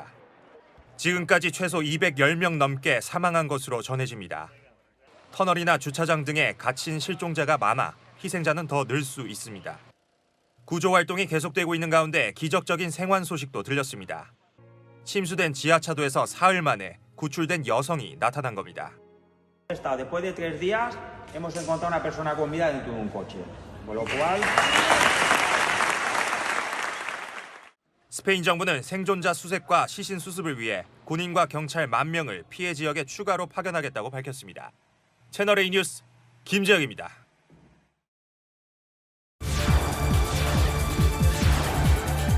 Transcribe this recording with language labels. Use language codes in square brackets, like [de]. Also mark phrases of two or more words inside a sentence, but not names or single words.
[ko] 지금까지 최소 210명 넘게 사망한 것으로 전해집니다. 터널이나 주차장 등에 갇힌 실종자가 많아 희생자는 더 늘 수 있습니다. 구조 활동이 계속되고 있는 가운데 기적적인 생還소식도 들렸습니다. 침수된 지하차도에서 사흘 만에 구출된 여성이 나타난 겁니다. [es] Después de 3 días hemos encontrado una persona con vida dentro de un coche. Con lo cual [ko] 스페인 정부는 생존자 수색과 시신 수습을 위해 군인과 경찰 10,000명을 피해 지역에 추가로 파견하겠다고 밝혔습니다. 채널A 뉴스 김재혁입니다.